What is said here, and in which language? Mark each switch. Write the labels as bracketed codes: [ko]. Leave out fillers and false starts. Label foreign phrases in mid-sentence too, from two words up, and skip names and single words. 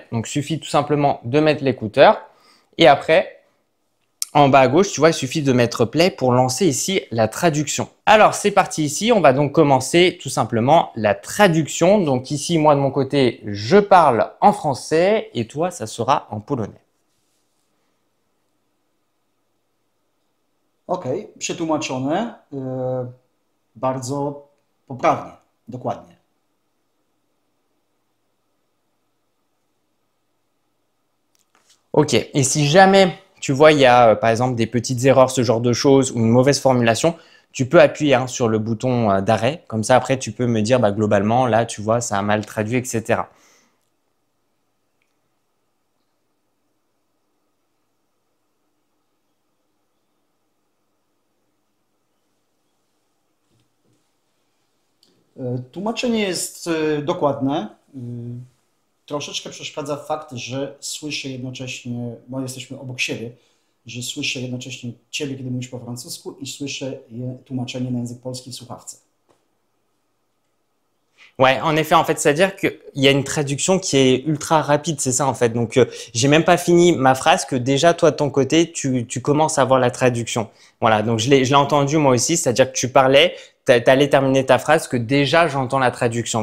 [fr] Donc, il suffit tout simplement de mettre l'écouteur et après, en bas à gauche, tu vois, il suffit de mettre play pour lancer ici la traduction. Alors, c'est parti ici. On va donc commencer tout simplement la traduction. Donc ici, moi de mon côté, je parle en français et toi, ça sera en polonais. [pl] Ok, przetłumaczone. Bardzo poprawnie, dokładnie. [fr] Ok, et si jamais tu vois, il y a par exemple des petites erreurs, ce genre de choses ou une mauvaise formulation, tu peux appuyer hein, sur le bouton d'arrêt. Comme ça, après, tu peux me dire bah, globalement, là, tu vois, ça a mal traduit, etc. [pl] Tłumaczenie jest dokładne. Troszeczkę przeszkadza fakt, że słyszę jednocześnie, bo jesteśmy obok siebie, że słyszę jednocześnie Ciebie, kiedy mówisz po francusku i słyszę tłumaczenie na język polski w słuchawce. [fr] Ouais, en effet, en fait, c'est-à-dire qu'il y a une traduction qui est ultra rapide, c'est ça en fait. Donc, j'ai même pas fini ma phrase que déjà, toi, de ton côté, tu commences à voir la traduction. Voilà, donc je l'ai entendu moi aussi, c'est-à-dire que tu parlais, tu allais terminer ta phrase, que déjà, j'entends la traduction.